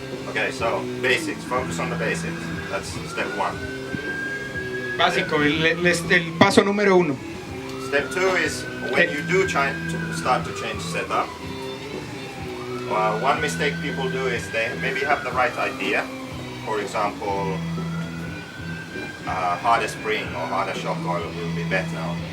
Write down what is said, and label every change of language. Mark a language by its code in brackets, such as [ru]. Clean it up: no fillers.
[en] Okay, so basics, focus on the basics. That's step one. [es] Básico, el paso número uno. [en] Step two is when you do start to change setup. One mistake people do is they maybe have the right idea. For example, harder spring or harder shock oil will be better.